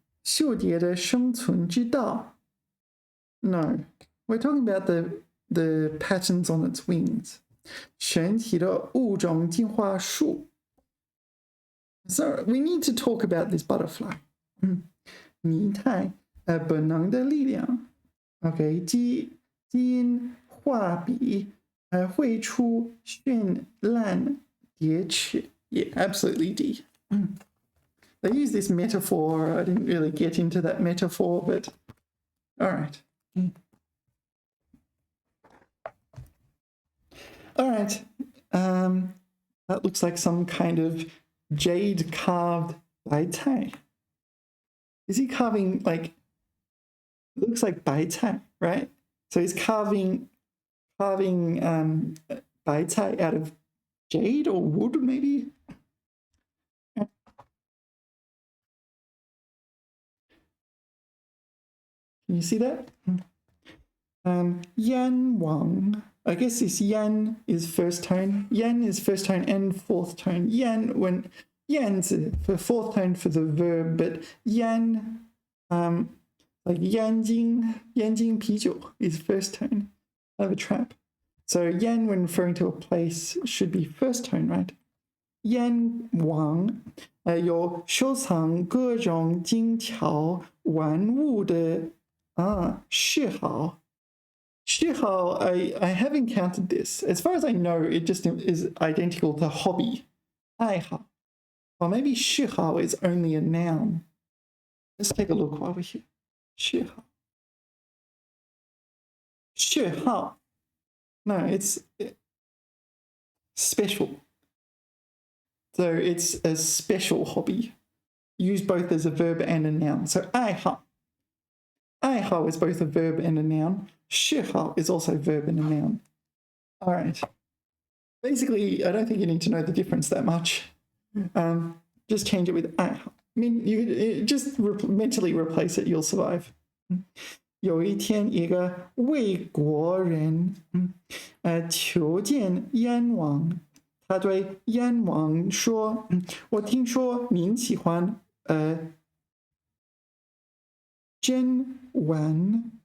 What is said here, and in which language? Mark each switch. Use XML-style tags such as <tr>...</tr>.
<zh>秀蝶的生存之道.</zh> <en>No, we're talking about the patterns on its wings.</en> <zh>全体的物种进化树.</zh> <en>So we need to talk about this butterfly.</en> <zh>拟态, 本能的力量. Okay, 基因画笔, 绘出绚烂蝶翅.</zh> <en>Yeah, absolutely D. They use this metaphor. I didn't really get into that metaphor, but all right. All right. That looks like some kind of jade carved 白菜. Is he carving like? It looks like 白菜, right? So he's carving 白菜 out of jade or wood, maybe. Can you see that? Yan Wang. I guess this yan is first tone. Yan is first tone and fourth tone. Yan's for fourth tone for the verb, but yan, like yanjing 啤酒 is first tone. I have a trap. So yan, when referring to a place, should be first tone, right?</en> <zh>Yan Wang, 有收藏各种精巧玩物的嗜好.</zh> <en>嗜好, I have encountered this. As far as I know, it just is identical to hobby.</en> <zh>爱好.</zh> <en>Or maybe 嗜好 is only a noun. Let's take a look while we're here.</en> <zh>嗜好.</zh> <en>嗜好.No, it's special. So it's a special hobby. Used both as a verb and a noun. So 爱好.爱好 is both a verb and a noun. 嗜好 is also a verb and a noun. All right. Basically, I don't think you need to know the difference that much. Just change it with 爱好. mean, you just mentally replace it, you'll survive.</en> <zh>有一天，一个魏国人，求见燕王。他对燕王说：“我听说您喜欢甄嬛。</zh>